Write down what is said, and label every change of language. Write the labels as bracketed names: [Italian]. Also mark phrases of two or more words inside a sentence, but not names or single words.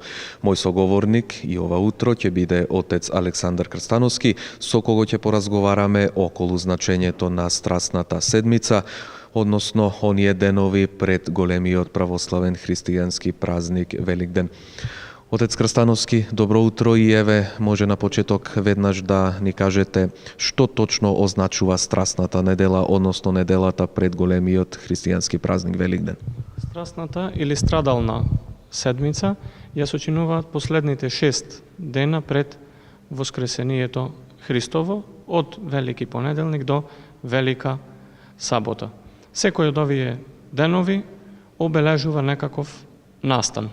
[Macedonian] Мој соговорник и ова утро ќе биде отец Александар Крстановски, со кого ќе поразговараме околу значење то на Страсната седмица, односно он е денови пред големиот православен христијански празник Велигден. Отец Крстановски, добро утро и еве, може на почеток веднаш да ни кажете што точно означува Страсната недела, односно неделата пред големиот христијански празник Велигден. Strasната или страдална седмица ја сочинуваат последните 6 дена пред Воскресението Христово, од Велики понеделник до Велика сабота. Секој од овие денови обележува некаков настан.